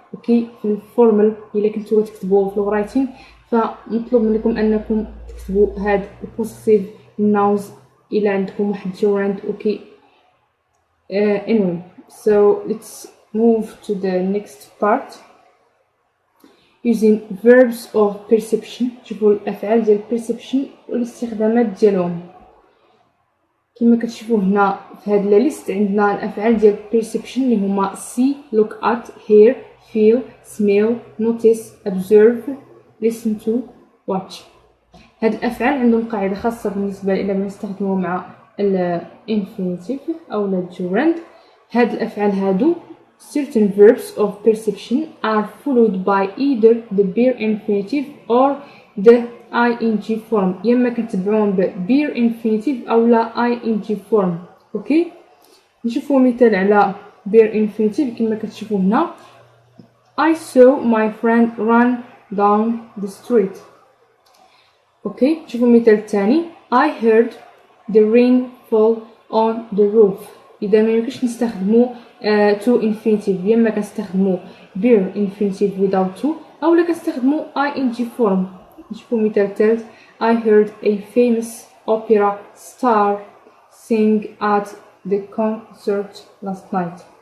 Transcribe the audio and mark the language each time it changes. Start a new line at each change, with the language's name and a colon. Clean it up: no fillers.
Arabic: اوكي في الفورمال الا كنتو تكتبوا في الرايتين فمطلوب منكم انكم تكتبوا هاد البوسيسيف ناونز الا عندكم واحد جيرند.
English: Okay anyway so let's move to the next part using verbs of perception.
Arabic: شوفوا الافعال ديال perception والاستخدامات ديالهم. كما كتشوفوا هنا في هاد الليست عندنا الافعال ديال perception اللي هما
English: see look at hear feel smell notice observe listen to watch.
Arabic: هاد الافعال عندهم قاعده خاصه بالنسبه الى ما نستخدموه مع الانفينيتيف او الجيرند. هاد الافعال هادو
English: certain verbs of perception are followed by either the bare infinitive or the
Arabic: ing form، يا اما كنتبعوهم ب bare infinitive اولا ing form. اوكي نشوفوا مثال على bare infinitive كما كتشوفوا هنا.
English: I saw my friend run down the street.
Arabic: اوكي شوفوا المثال الثاني.
English: I heard the rain fall on the roof.
Arabic: اذا ما يمكنش نستخدموا to infinitive، يا اما كنستخدموا bare infinitive without to اولا كنستخدموا ing form. نشوفوا مثال الثالث.
English: I heard a famous opera star sing at the concert last night.